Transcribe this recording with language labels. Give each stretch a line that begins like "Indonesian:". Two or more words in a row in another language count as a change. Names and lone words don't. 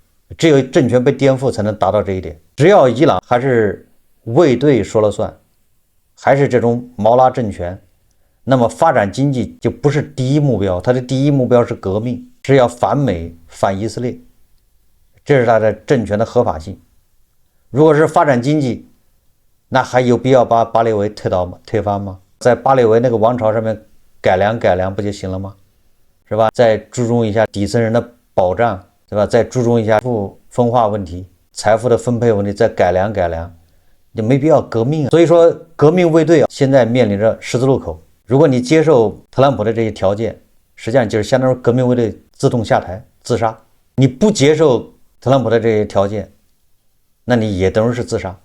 Chinese: 只有政權被顛覆才能達到這一點。只要伊朗還是衛隊說了算，還是這種毛拉政權，那麼發展經濟就不是第一目標，它的第一目標是革命，是要反美反以色列，這是它的政權的合法性。如果是發展經濟，那還有必要把巴列維推翻嗎？在巴列維那個王朝上面改良不就行了嗎？是吧？再注重一下底层人的保障，对吧？再注重一下分化問題、財富的分配問題，再改良，就沒必要革命啊。所以說，革命衛隊現在面臨着十字路口。如果你接受特朗普的這些條件，實際上就是相當於革命衛隊自動下台自殺。你不接受特朗普的這些條件，那你也等於是自殺。